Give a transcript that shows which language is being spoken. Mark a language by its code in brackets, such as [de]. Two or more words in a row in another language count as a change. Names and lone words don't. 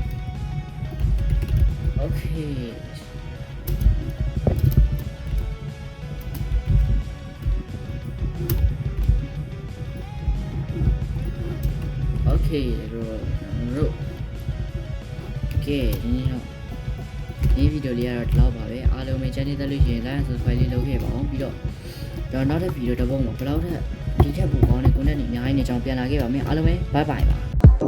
[en] Okay Okay [my] တို့ကဲဒီတော့ဒီဗီဒီယိုလေးကတော့ဒီလောက်ပါပဲအားလုံးပဲ channel တက်လို့ရှိရင် [en] like and subscribe [my] လေးလုပ်ခဲ့ပါအောင်ပြီးတော့ကျွန်တော်နောက်တဲ့ဗီဒီယိုတစ်ပုဒ်မှာဘယ်လောက်ထက်ဒီထက်ပိုကောင်းတဲ့ content တွေအများကြီးနေကြောင်းပြန်လာခဲ့ပါမယ်အားလုံးပဲ [en] bye bye [my] ပါ